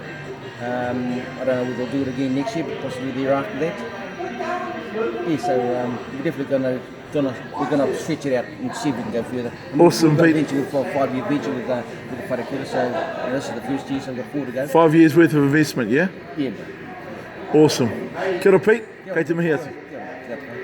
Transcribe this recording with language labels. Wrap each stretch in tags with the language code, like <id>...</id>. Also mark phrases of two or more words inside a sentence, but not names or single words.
<en>I don't know if we'll do it again next year, but possibly the year after that. We're definitely we're gonna stretch it out and see if we can go further. Awesome, Pete. Pete. We've got a 5-year venture with the Wharekura, so this is the first year, so we've got 4 to go. 5 years worth of investment, yeah? Yeah. Awesome.</en> <mi>Kia ora, Pete. Kei te mihi atu.</mi> <en>Yeah.</en>